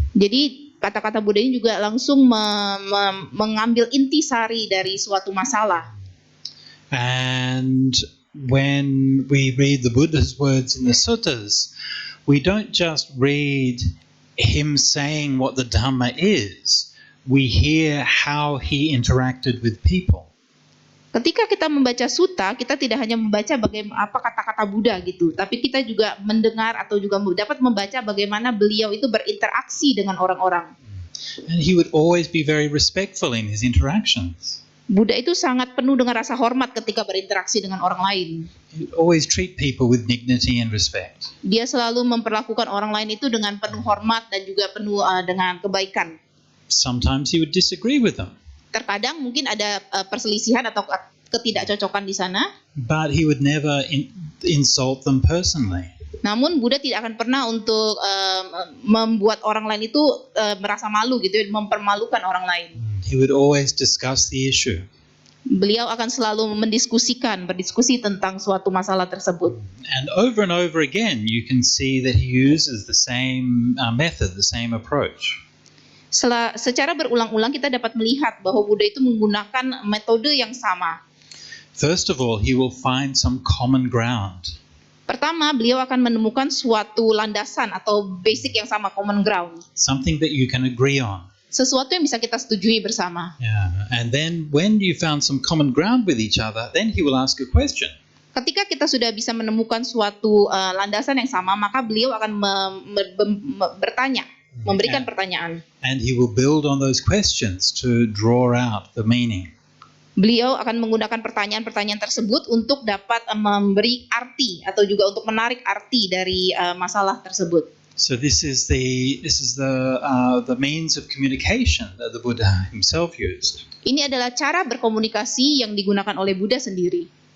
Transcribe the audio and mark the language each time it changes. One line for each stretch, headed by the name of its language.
Indonesian: Jadi kata-kata Buddha ini juga langsung mengambil intisari dari suatu masalah.
English: And when we read the Buddha's words in the suttas, we don't just read him saying what the Dhamma is. We hear how he interacted with people.
Indonesian: Ketika kita membaca sutta, kita tidak hanya membaca bagaimana apa kata-kata Buddha gitu, tapi kita juga mendengar atau juga dapat membaca bagaimana beliau itu berinteraksi dengan orang-orang.
English: And he would always be very respectful in his interactions.
Indonesian: Buddha itu sangat penuh dengan rasa hormat ketika berinteraksi dengan orang lain.
English: He would always treat people with dignity and respect.
Indonesian: Dia selalu memperlakukan orang lain itu dengan penuh hormat dan juga penuh dengan kebaikan.
English: Sometimes he would disagree with them,
Indonesian: Terkadang mungkin ada perselisihan atau ketidakcocokan di sana,
English: but he would never insult them personally.
Indonesian: namun Buddha tidak akan pernah untuk membuat orang lain itu merasa malu gitu, mempermalukan orang lain.
English: He would always discuss the issue.
Indonesian: Beliau akan selalu berdiskusi tentang suatu masalah tersebut.
English: And over again, you can see that he uses the same method, the same approach.
Indonesian: Secara berulang-ulang kita dapat melihat bahwa Buddha itu menggunakan metode yang sama.
English: First of all, he will find some common ground.
Indonesian: Pertama, beliau akan menemukan suatu landasan atau basic yang sama,
English: common ground. Something that you can agree on.
Indonesian: Sesuatu yang bisa kita setujui bersama.
English: Yeah. And then when you found some common ground with each other, then he will ask a question.
Indonesian: Ketika kita sudah bisa menemukan suatu landasan yang sama, maka beliau akan bertanya, memberikan pertanyaan.
English: And he will build on those questions to draw out the meaning.
Indonesian: Beliau akan menggunakan pertanyaan-pertanyaan tersebut untuk dapat memberi arti atau juga untuk menarik arti dari masalah tersebut.
English: So this is the means of communication that the Buddha himself used.
Indonesian: Ini adalah cara berkomunikasi yang digunakan oleh Buddha sendiri.